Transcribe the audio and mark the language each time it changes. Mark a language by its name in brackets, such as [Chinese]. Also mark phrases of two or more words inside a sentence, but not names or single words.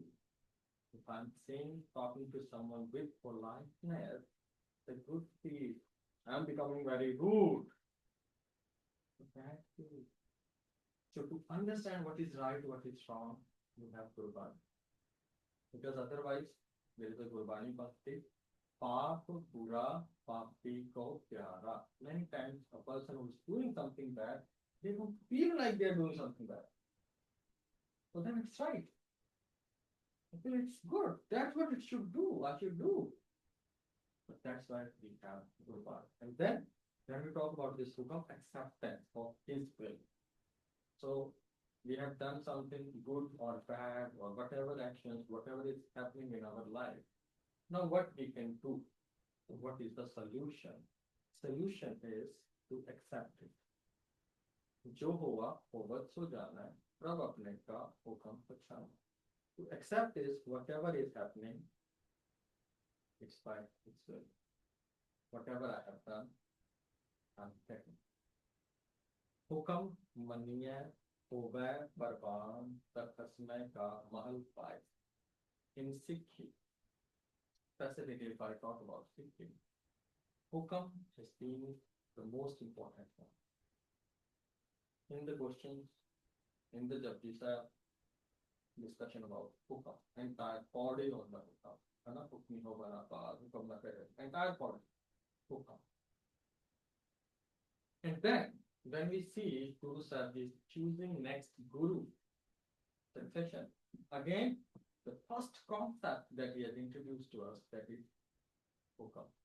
[English] If I'm saying, talking to someone with politeness, it's a good seed. I'm becoming very rude. Bad seed. So to understand what is right, what is wrong, you have Gurbani. Because otherwise, there is a Gurbani bhakti. [Punjabi] ਪਾਪ ਬੁਰਾ ਪਾਪੀ ਕੋ ਪਿਆਰਾ. [English] Many times a person who is doing something bad, they don't feel like they are doing something bad. So then it's right. I feel it's good. That's what it should do. I should do. But that's why we have Gurbani. And then we talk about this hukam, acceptance of his will. So we have done something good or bad or whatever actions, whatever is happening in our life. Now what we can do? What is the solution? Solution is to accept it. [Punjabi] ਜੋ ਹੁਆ ਹੋਵਤ ਸੋ ਜਾਨਾ ਹੈ, ਪ੍ਰਭ ਅਪਨੇ ਕਾ ਹੁਕਮ ਪਛਾਨਾ. [English] To accept is whatever is happening, it's by its will. Whatever I have done, I'm taking. [Punjabi] ਹੁਕਮ ਮੰਨਿਏ ਹੋਵੇ ਬਰਬਾਨ ਤਖਸਮੈ ਕਾ ਮਹਲ ਪਾਏ. [English] In Sikh, specifically if I talk about Sikh, hukam has been the most important one. In the questions, in the Japjisa discussion about hukam, entire body on the hukam, [Punjabi] ਹੁਕਮੀ ਹੋ ਬਣਾ ਪਾ, ਹੁਕਮ ਨਾ ਕਰੇ, [English] entire body, hukam. And then, when we see Guru Sahib is choosing next Guru succession, again, the first concept that he has introduced to us, that is hukam.